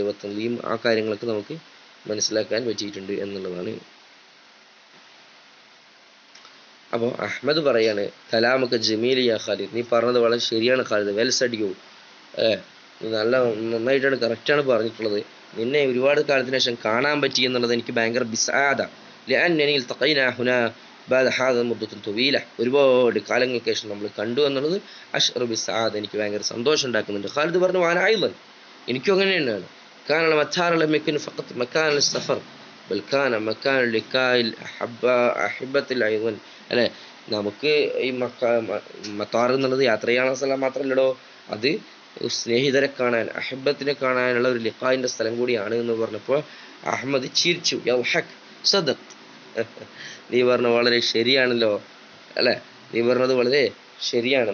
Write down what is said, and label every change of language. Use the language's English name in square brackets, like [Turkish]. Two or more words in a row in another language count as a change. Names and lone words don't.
[Malayalam] വതൻളീം, ആ കാര്യങ്ങളൊക്കെ നമുക്ക് മനസ്സിലാക്കാൻ പറ്റിയിട്ടുണ്ട് എന്നുള്ളതാണ്. അപ്പോൾ അഹ്മദ് പറയാണ് [Arabic] كلامك جميل يا خالد, [Malayalam] നീ പറഞ്ഞത് വളരെ ശരിയാണ് ഖാലിദ്, [English] well said you, [Malayalam] നീ നന്നായിട്ടാണ് കറക്റ്റാണ് പറഞ്ഞിട്ടുള്ളത്. നിന്നെ ഒരുപാട് കാലത്തിന് ശേഷം കാണാൻ പറ്റി എന്നുള്ളത് എനിക്ക് ഭയങ്കര ബിസാദ. [Arabic] لأنني التقينا هنا بعد هذا مدة طويلة, [Malayalam] ഒരുപാട് കാലങ്ങൾക്ക് ശേഷം നമ്മൾ കണ്ടു എന്നുള്ളത് [Arabic] أشعر بسعادة, [Malayalam] എനിക്ക് ഭയങ്കര സന്തോഷം ഉണ്ടാക്കുന്നുണ്ട്. ഖാലിദ് പറഞ്ഞു [Arabic] وأنا أيضا, [Malayalam] എനിക്കും അങ്ങനെ തന്നെയാണ്. [Arabic] كان المطار لم يكن فقط مكان للسفر بل كان مكان لقاء أحبة أيضا. [Malayalam] അല്ലെ, നമുക്ക് ഈ മത്താർ എന്നുള്ളത് യാത്ര ചെയ്യാനുള്ള സ്ഥലം മാത്രമല്ലടോ, അത് സ്നേഹിതരെ കാണാൻ, അഹിബത്തിനെ കാണാനുള്ള ഒരു ലിഖായിന്റെ സ്ഥലം കൂടിയാണ് എന്ന് പറഞ്ഞപ്പോൾ അഹമ്മദ് ചിരിച്ചു. [Arabic] يضحك صدق, [Malayalam] നീ പറഞ്ഞ വളരെ ശരിയാണല്ലോ, അല്ലെ, നീ പറഞ്ഞത് വളരെ ശരിയാണ്.